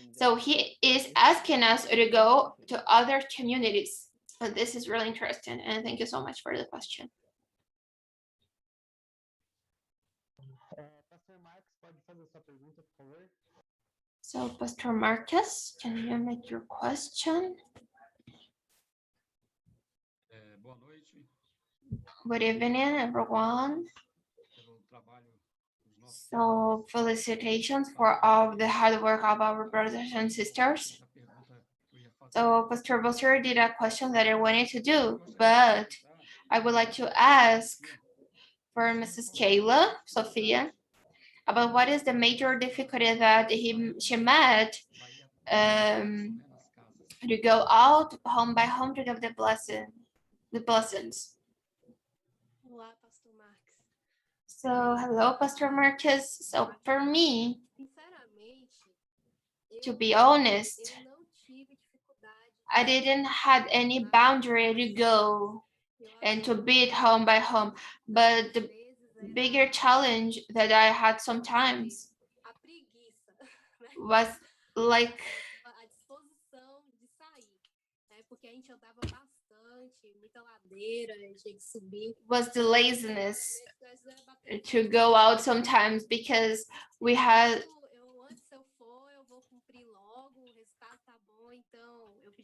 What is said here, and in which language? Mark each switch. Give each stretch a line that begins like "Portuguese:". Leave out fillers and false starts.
English: So he is asking us to go to other communities. But this is really interesting, and thank you so much for the question.
Portuguese: Pastor Marcos, pode fazer sua pergunta, por favor?
English: So, Pastor Marcus, can you make your question?
Portuguese: Boa noite.
English: Good evening, everyone.
Portuguese: Pelo trabalho dos nossos
English: So, felicitations for all the hard work of our brothers and sisters.
Portuguese: a pergunta que eu ia fazer.
English: So, Pastor Bosser did a question that I wanted to do, but I would like to ask for Mrs. Kayla, Sophia, about what is the major difficulty that she met to go out home by home to give the blessings.
Portuguese: Olá, Pastor Marcos.
English: So, hello, Pastor Marcus. So, for me,
Portuguese: Sinceramente,
English: to be honest,
Portuguese: eu não tive dificuldade.
English: I didn't had any boundary to go and to be it home by home, but the bigger challenge that I had sometimes
Portuguese: A preguiça, né?
English: was like
Portuguese: A disposição de sair, né? Porque a gente andava bastante, muita ladeira, a gente tinha que subir.
English: was the laziness to go out sometimes because we had
Portuguese: Antes eu for, eu vou cumprir logo, o resultado tá bom, então eu